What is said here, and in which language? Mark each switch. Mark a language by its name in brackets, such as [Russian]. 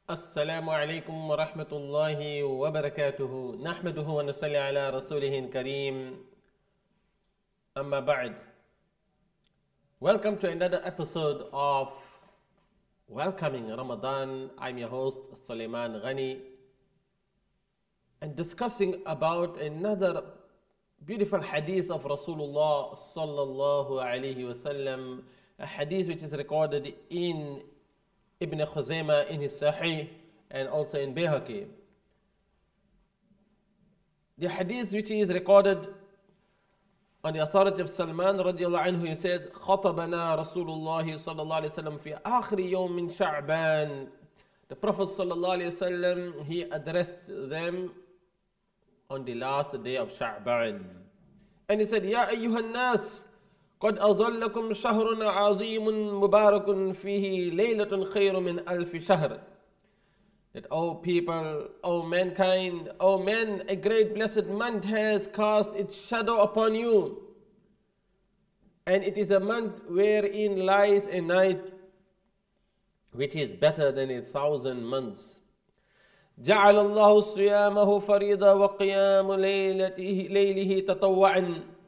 [Arabic] السلام عليكم ورحمة الله وبركاته نحمده ونصلي على رسوله الكريم أما بعد. [English] Welcome to another episode of Welcoming Ramadan. I'm your host Suleiman Ghani and discussing about another beautiful hadith of Rasulullah sallallahu alayhi wasallam, a hadith which is recorded in Ibn Khuzaymah in his Sahih and also in Bayhaqi. The hadith which is recorded on the authority of Salman radiallahu anhu, he says, [Arabic] خطبنا رسول الله صلى الله عليه وسلم في آخر يوم من شعبان. [English] The Prophet sallallahu alayhi wasallam, he addressed them on the last day of Sha'ban. And he said, [Arabic] يا أيها الناس قد أظلكم شهر عظيم مبارك فيه ليلة خير من ألف شهر. [English] That, O people, O mankind, O men, a great blessed month has cast its shadow upon you. And it is a month wherein lies a night which is better than 1,000 months. [Arabic] جعل الله صيامه فريضة وقيام ليله تطوعا.